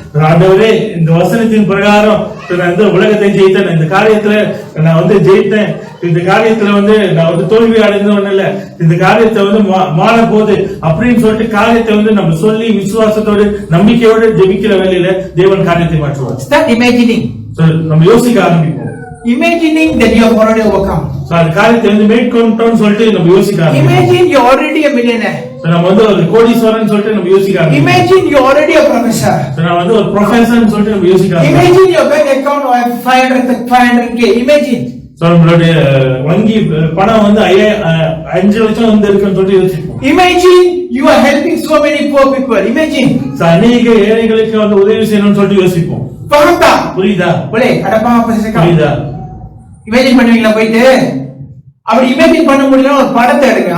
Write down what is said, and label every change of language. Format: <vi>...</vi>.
<ta>ஆண்டவரே இந்த வசனத்தின் பிரகாரம் நான் இந்த உலகத்தை ஜெயித்தேன், இந்த காரியத்துல நான் வந்து ஜெயித்தேன், இந்த காரியத்துல வந்து நான் வந்து தோல்வி அடைந்தவன் இல்ல, இந்த காரியத்தை வந்து மாற போகுது அப்படின்னு சொல்லிட்டு காரியத்தை வந்து நம்ம சொல்லி விசுவாசத்தோடு நம்பிக்கையோடு ஜெபிக்கிற வேலையில தேவன் காரியத்தை மாற்றுவார்.</ta> <en>Start imagining.</en> <ta>நம்ம யோசிக்க ஆரம்பிப்போம்.</ta> <en>Imagining that you have already overcome.</en> <ta>அந்த காரியத்தை வந்து மேற்கொண்டோம்னு சொல்லிட்டு நம்ம யோசிக்க ஆரம்பிப்போம்.</ta> <en>Imagine you are already a millionaire.</en> <ta>நம்ம வந்து ஒரு கோடீஸ்வரன் சொல்லிட்டு நம்ம யோசிக்க ஆரம்பிப்போம்.</ta> <en>Imagine you are already a professor.</en> <ta>நம்ம வந்து ஒரு ப்ரொஃபசர் சொல்லிட்டு நம்ம யோசிக்க ஆரம்பிப்போம்.</ta> <en>Imagine your bank account of 500k. Imagine.</en> <ta>நம்மளுடைய வங்கி பணம் வந்து 5 லட்சம் வந்து இருக்குன்னு சொல்லிட்டு யோசிப்போம்.</ta> <en>Imagine you are helping so many poor people. Imagine.</en> <ta>அநேக ஏழைகளுக்கு வந்து உதவி செய்யணும்னு சொல்லிட்டு யோசிப்போம்.</ta> <ms>Faham tak?</ms> <ta>புரியுதா?</ta> <ms>Boleh? Ada faham apa saya cakap?</ms> <ta>புரியுதா? Imagine பண்ணுவீங்களா போயிட்டு? அப்படி imagine பண்ண முடியல ஒரு படத்தை எடுங்க.</ta>